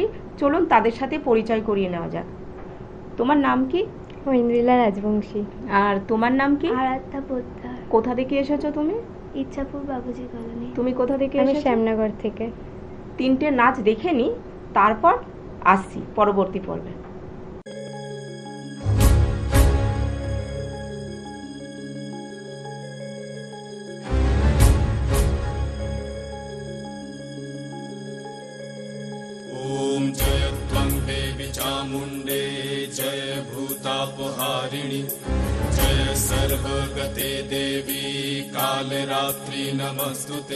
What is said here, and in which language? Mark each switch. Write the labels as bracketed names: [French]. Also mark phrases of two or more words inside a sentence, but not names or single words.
[Bangla] চলুন তাদের সাথে পরিচয় করিয়ে নেওয়া যাক। তোমার নাম কি? ঐন্দ্রিলা রাজবংশী। আর তোমার নাম কি? আরাধ্যা পোদ্দার। কোথা থেকে এসেছো তুমি? ইচ্ছাপুর বাবুজি কলোনি। তুমি কোথা থেকে আমি এসেছো? শ্যামনগর থেকে। তিনটে নাচ দেখে নি, তারপর আসছি পরবর্তী পর্বে। [Sanskrit] ओम जय त्वं देवी चामुण्डे जय भूतापहारिणि जय सर्वगते देवी कालरात्रि नमस्तुते।